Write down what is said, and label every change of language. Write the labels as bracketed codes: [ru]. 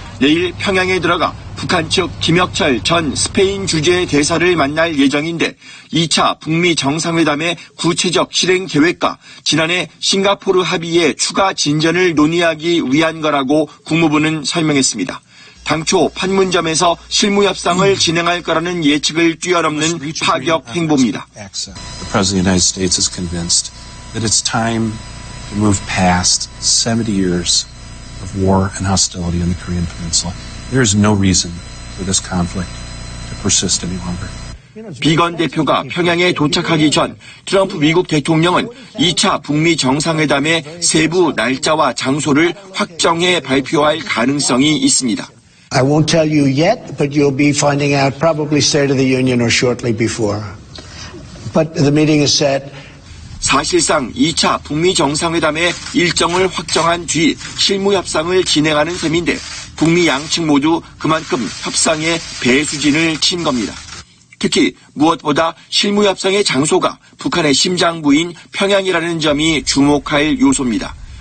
[ko] 내일 평양에 들어가 북한 측 김혁철 전 스페인 주재 대사를 만날 예정인데 2차 북미 정상회담의 구체적 실행 계획과 지난해 싱가포르 합의의 추가 진전을 논의하기 위한 거라고 국무부는 설명했습니다. 당초 판문점에서 실무 협상을 진행할 거라는 예측을 뛰어넘는 파격 행보입니다. [en] The President of the United States is convinced that it's time to move past 70 years of war and hostility in the Korean Peninsula. There is no reason for this conflict to persist any longer. [ko] 비건 대표가 평양에 도착하기 전 트럼프 미국 대통령은 2차 북미 정상회담의 세부 날짜와 장소를 확정해 발표할 가능성이 있습니다. [en] I won't tell you yet, but you'll be finding out probably State of the Union or shortly before. But the meeting is set. [ko] 사실상 2차 북미 정상회담의 일정을 확정한 뒤 실무 협상을 진행하는 셈인데 북미 양측 모두 그만큼 협상에 배수진을 친 겁니다. 특히 무엇보다 실무 협상의 장소가 북한의 심장부인 평양이라는 점이 주목할 요소입니다.